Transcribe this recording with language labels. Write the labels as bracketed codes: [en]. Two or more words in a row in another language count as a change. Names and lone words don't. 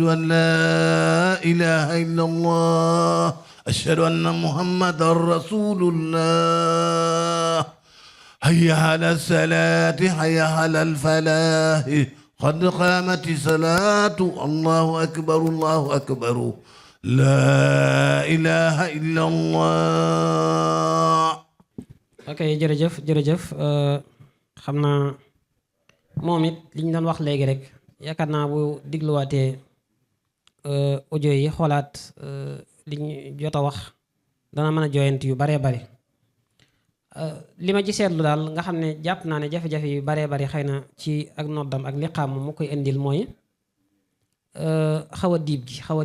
[ar] أن لا إله إلا الله أشهد أن محمدا رسول الله حي على الصلاة حي على الفلاح قد قامت الصلاة الله أكبر الله أكبر لا إله إلا الله. [wo] ok jërëjëf xam naa moom it li ñu doon wax léegi rek yaakaar naa bu digluwaatee audio yi xoolaat li ñu jot a wax dana mën a jooyant yu baree bari li ma ci seetlu daal nga xam ne jàpp naa ne jafe-jafe yu baree bari xëy na ci ak noddam ak liqaam mu koy indil mooy xaw a diib gi